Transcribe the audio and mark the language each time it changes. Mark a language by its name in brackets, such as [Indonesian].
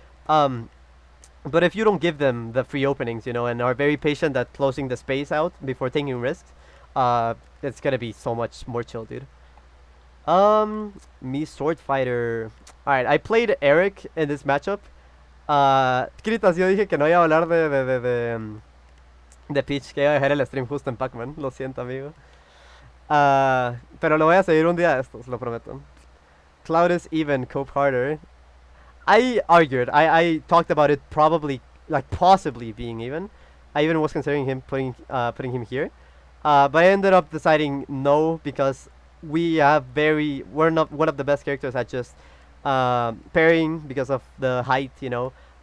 [English] But if you don't give them the free openings, you know, and are very patient at closing the space out before taking risks, it's gonna be so much more chill, dude. Mii swordfighter. Alright, I played Eric in this matchup. [Spanish] Kritas, yo dije que no iba a hablar de Peach, que iba a dejar el stream justo en Pac-Man. Lo siento, amigo. Pero lo voy a seguir un día de estos, lo prometo. [English] Cloud is even, cope harder. I argued. I talked about it probably, like possibly being even. I even was considering him putting him here. But I ended up deciding no because we're not one of the best characters at just parrying because of the height, you know.